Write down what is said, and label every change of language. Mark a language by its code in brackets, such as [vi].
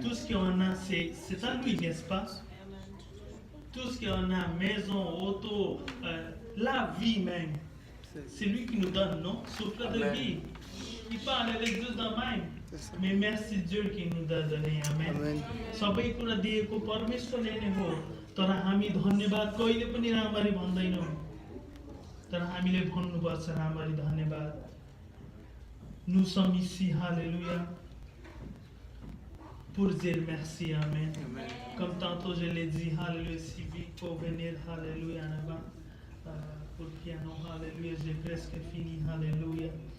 [fr] Tout ce qu'on a, c'est à lui, n'est-ce pas? Tout ce qu'on a, maison, auto, la vie même, c'est lui qui nous donne, non? Souffle de vie. Il parle avec Dieu de même. Mais merci Dieu qui nous a donné. Amen. Amen. [ne] सबै कुरा दिएको परमेश्वरले नै हो तर हामी धन्यवाद कहिले पनि राम्ररी भन्दैनौँ तर हामीले भन्नुपर्छ राम्ररी धन्यवाद [fr] Nous sommes ici, alléluia, pour dire merci, amen. Amen. Comme tantôt je l'ai dit, alléluia, Sylvie, pour venir, alléluia, en avant, pour le piano, alléluia, j'ai presque fini, alléluia.